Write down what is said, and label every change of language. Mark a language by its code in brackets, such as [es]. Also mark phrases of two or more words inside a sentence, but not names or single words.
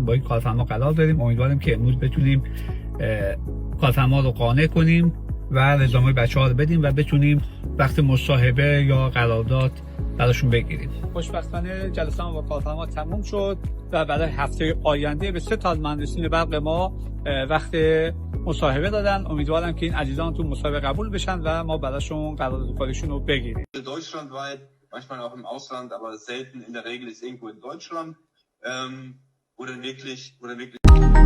[fa] با این کارفرما قرار داریم. امیدواریم که امروز بتونیم کارفرما رو قانع کنیم و رزومه بچه‌ها رو بدیم و بتونیم وقت مصاحبه یا قرارداد براشون بگیریم. خوشبختانه جلسه ما با کارفرما تموم شد و برای هفته آینده به 3 تا از مهندسین برق ما وقت مصاحبه دادن. امیدوارم که این عزیزان تو مصاحبه قبول بشن و ما براشون قرارداد کارشون رو بگیریم. [de] Deutschlandweit, manchmal auch im Ausland, aber selten in der Regel ist irgendwo in Deutschland oder wirklich